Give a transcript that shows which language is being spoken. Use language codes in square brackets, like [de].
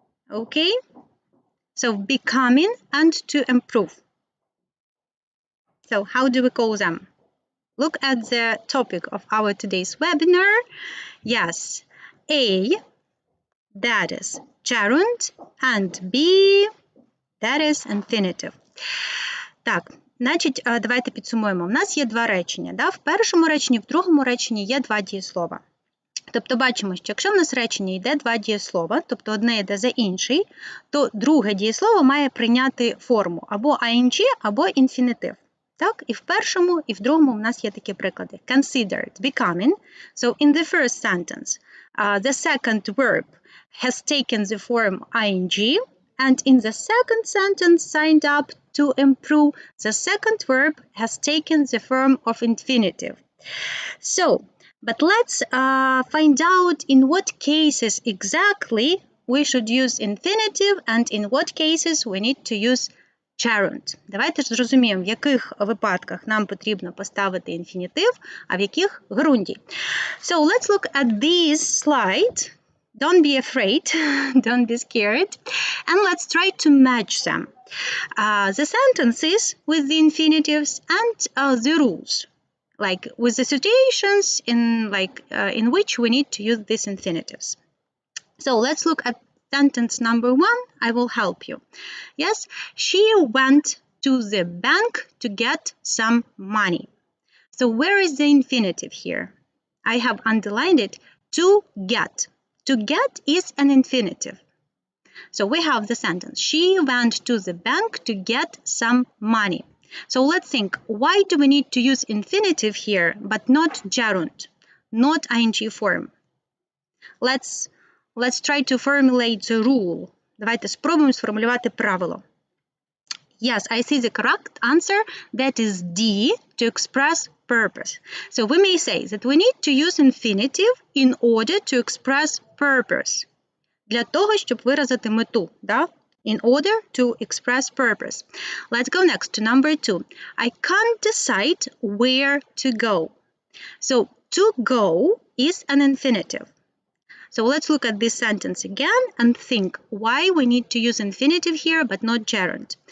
[en] Okay, so becoming and to improve. So how do we call them? Look at the topic of our today's webinar. Yes, A, that is gerund, and B, that is infinitive. [uk] Так, значить, давайте підсумуємо. У нас є два речення. Да? В першому реченні, в другому реченні є два дієслова. Тобто бачимо, що якщо в нас речення йде два дієслова, тобто одне йде за інший, то друге дієслово має прийняти форму або ing, або інфінітив. Так, і в першому, і в другому в нас є такі приклади. [en] Considered, becoming. So in the first sentence, the second verb has taken the form ing, and in the second sentence, signed up to improve, the second verb has taken the form of infinitive. So, but let's find out in what cases exactly we should use infinitive and in what cases we need to use gerund. [uk] Давайте ж зрозуміємо, в яких випадках нам потрібно поставити інфінітив, а в яких ґрунті. [en] So, let's look at this slide. Don't be afraid, don't be scared, and let's try to match them. The sentences with the infinitives and the rules. Like with the situations in which we need to use these infinitives. So let's look at sentence number 1. I will help you. Yes, she went to the bank to get some money. So where is the infinitive here? I have underlined it, to get. To get is an infinitive. So we have the sentence, she went to the bank to get some money. So let's think, why do we need to use infinitive here, but not gerund, not ing form? Let's try to formulate the rule. [uk] Давайте спробуємо сформулювати правило. [en] Yes, I see the correct answer. That is D, to express purpose. So we may say that we need to use infinitive in order to express purpose. [uk] Для того, щоб виразити мету, да? [en] In order to express purpose. Let's go next to number 2. I can't decide where to go. So to go is an infinitive. So let's look at this sentence again and think why we need to use infinitive here but not gerund.